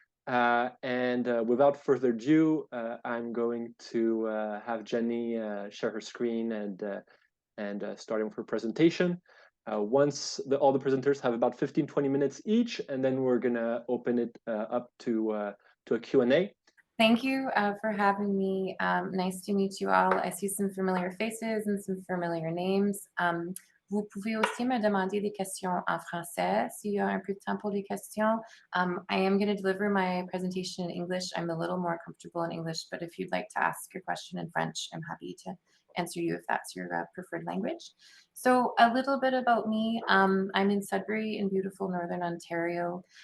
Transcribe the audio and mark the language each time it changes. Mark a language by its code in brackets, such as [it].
[en] And without further ado, I'm going to have Jenny share her screen and starting with her presentation. Once all the presenters have about 15-20 minutes each, and then we're gonna open it up to a Q&A. Thank you for having me. Nice to meet you all. I see some familiar faces and some familiar names. [fr] Vous pouvez aussi me demander des questions en français s'il y a un peu de temps pour les questions. [en] I am going to deliver my presentation in English. I'm a little more comfortable in English, but if you'd like to ask your question in French, I'm happy to answer you if that's your preferred language. So a little bit about me. I'm in Sudbury in beautiful Northern Ontario.